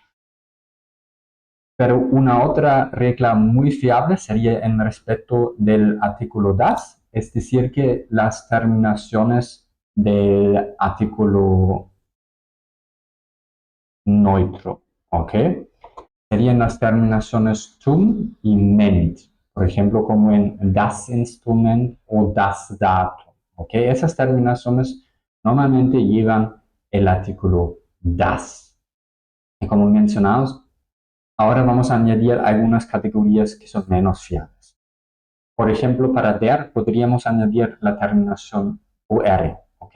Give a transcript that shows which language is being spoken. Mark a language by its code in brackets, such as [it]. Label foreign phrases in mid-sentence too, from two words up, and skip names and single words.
[es] Pero una otra regla muy fiable sería en respecto del artículo das, es decir, que las terminaciones del artículo neutro, ¿ok? Serían las terminaciones tun y ment, por ejemplo, como en [de] das Instrument [es] o [de] das Datum. [es] ¿Ok? Esas terminaciones normalmente llevan el artículo das. Y como mencionamos, ahora vamos a añadir algunas categorías que son menos fiables. Por ejemplo, para der podríamos añadir la terminación OR, ¿ok?